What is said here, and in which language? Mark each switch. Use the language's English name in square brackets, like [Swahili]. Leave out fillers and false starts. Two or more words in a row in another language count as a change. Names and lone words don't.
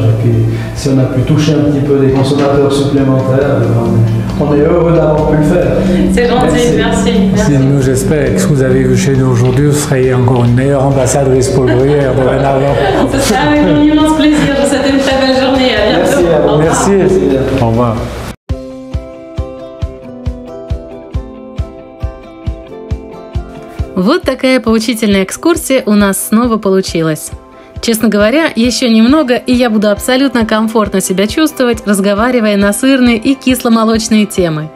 [French] Et puis, si on a pu toucher un petit peu des consommateurs supplémentaires, on est heureux d'avoir pu le faire. C'est gentil, merci. Nous, j'espère que ce que vous avez vu chez nous aujourd'hui, vous serez encore une meilleure ambassadrice pour le Gruyère dorénavant. Ce sera avec un immense plaisir. Je vous souhaite une très belle journée. À bientôt. Merci à vous. Merci. Au revoir. [Russian] Вот такая поучительная экскурсия у нас снова получилась. Честно говоря, еще немного, и я буду абсолютно комфортно себя чувствовать, разговаривая на сырные и кисломолочные темы.